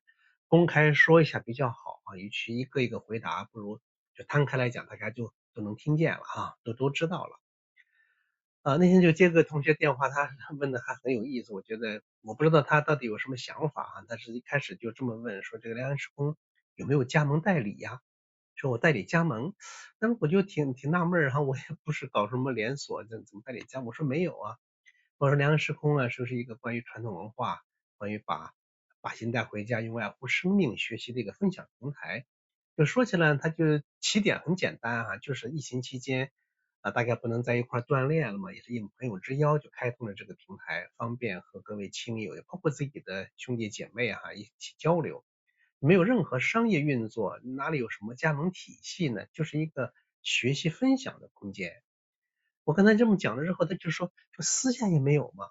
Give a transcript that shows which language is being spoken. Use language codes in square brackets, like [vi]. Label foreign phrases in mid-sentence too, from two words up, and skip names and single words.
[zh] 公開說一下比較好与其一個一個回答，不如就攤開來講，大家就都能聽見了都知道了那天就接個同學電話，他問的還很有意思，我覺得我不知道他到底有什麼想法但是一開始就這麼問說這個良安時空有沒有加盟代理說我代理加盟，但是我就挺納悶我也不是搞什麼連鎖，怎麼代理加盟？我說沒有我说良安时空是不是一個關於傳統文化，關於把心帶回家，用愛護生命學習的一個分享平台。就說起來它就起點很簡單就是疫情期間大家不能在一塊鍛鍊了嘛，也是应朋友之邀就開通了這個平台，方便和各位親友也包括自己的兄弟姐妹一起交流，沒有任何商業運作，哪裡有什麼加盟體系呢？就是一個學習分享的空間。我跟他這麼講了之後，他就說私下也沒有嘛。